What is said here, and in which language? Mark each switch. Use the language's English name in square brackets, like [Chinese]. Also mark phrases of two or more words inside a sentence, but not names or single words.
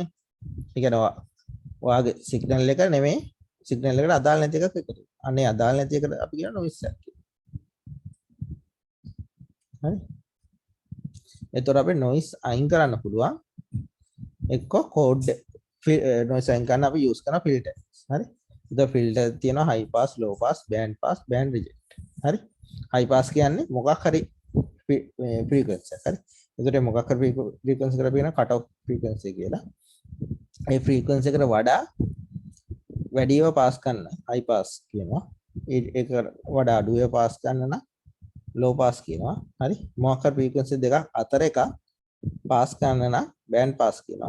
[Sinhala] ඒ කියන්නේ ඔයාගේ සිග්නල් එක නෙමෙයි සිග්නල් එකට අදාළ නැති එකක් එකතු. අනේ අදාළ නැති එකට අපි කියන noise එකක් කියලා. හරි? එතකොට අපි noise අයින් කරන්න පුළුවන්. එක්ක code noise අයින් කරන්න අපි use කරන filter. හරි? එතකොට filter තියෙනවා [English] high pass, low pass, band reject. [Sinhala] හරි? [English] high pass [Sinhala] කියන්නේ මොකක් හරි frequency එක. හරි? එතකොට මොකක් හරි frequency එකට අපි කියන [English] cut off frequency [Sinhala] කියලා. ඒ frequency එකට වඩා වැඩිව පාස් කරන්න [English] high pass [Sinhala] කියනවා. ඒක වඩා අඩුව පාස් කරන්න නම් [English] low pass [Sinhala] කියනවා. හරි? මොකක් හරි frequency දෙකක් අතර එක පාස් කරන්න නම් [English] band pass [Sinhala] කියනවා.